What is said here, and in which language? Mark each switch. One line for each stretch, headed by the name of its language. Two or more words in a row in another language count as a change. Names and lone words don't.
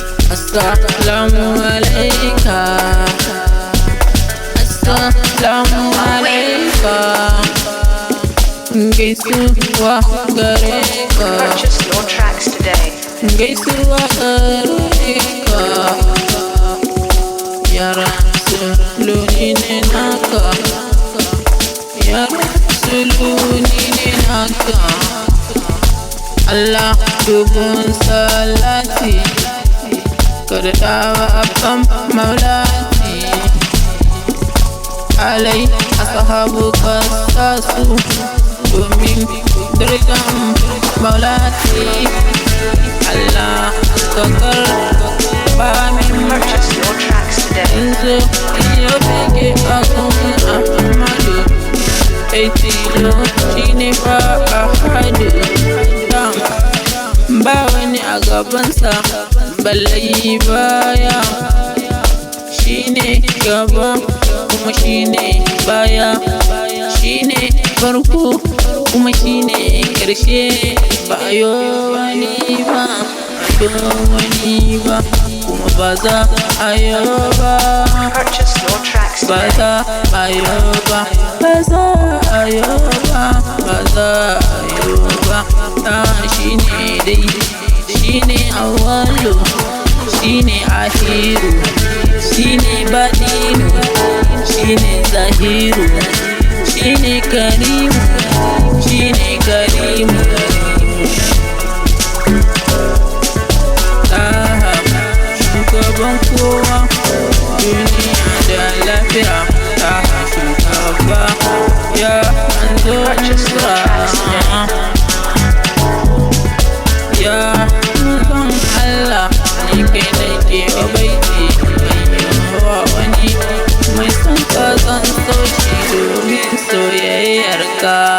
Arabic: السلام عليك. السلام عليك.
Hausa: Gaisuwa gare ka.
English: Purchase your tracks today.
Hausa: Gaisuwa gare ka. Ya Rasulu ni ne naka. Ya Rasulu ni ne naka. Allah dubun salati. Ka daɗa wa abban maulati. Alai ashabu ka sa su domin darajan maulati. Allah ka karɓa min
English: Purchase your tracks today.
Hausa: yanzu yau take a kan Ahmadu. Kai tilo shi ne fa Ahadu. Ba wani a gabansa, balle baya. Shi ne gaba, kuma shi ne baya. Shi ne farko, kuma shi ne ƙarshe. Ba a yo wani ba, a yo wani ba, kuma ba za a yo ba.
English: Purchase your tracks Ba today.
Hausa: za a yo ba, ba za a yo ba, ba za a yo ba. Ah, shi ne dai, shi ne awwalu, shi ne ahiru, shi ne baɗinu, shi ne zahiru, shi ne karimu, shi ne karimu. Taha, shugaban kowa, duniya da lafiya. Taha, shugaba, ya manzo
English: Purchase your tracks today.
Hausa: Allah. Ya manzon Allah, ni kai nake wa baiti, ban yi wa wani. Mai son ka zan so shi domin soyayyar ka.